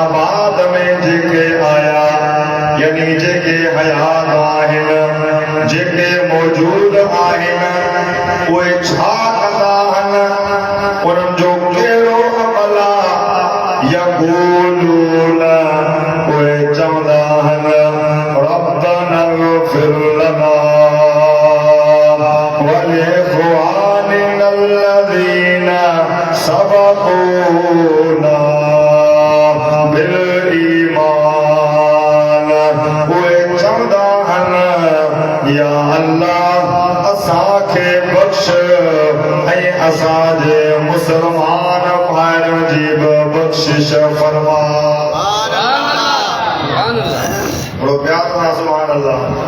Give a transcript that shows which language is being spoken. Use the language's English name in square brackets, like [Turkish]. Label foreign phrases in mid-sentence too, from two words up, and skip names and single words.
[Sindhi] बाद में जेके आया यानी जेके हयात आहिनि जेके मौजूद आहिनि उहे छा कंदा आहिनि उन्हनि जो कहिड़ो अमल आहे यक़ूलून उहे चवंदा आहिनि [Arabic] ربنا اغفر لنا ولإخواننا الذين سبقونا [Sindhi] بالإيمان उहे चवंदा आहिनि या अल्लाह असांखे बख़्श ऐं असांजे मुसलमान भाइरनि जी बि बख़्शिश फरमा बड़ो प्यार सां [Arabic] سبحان الله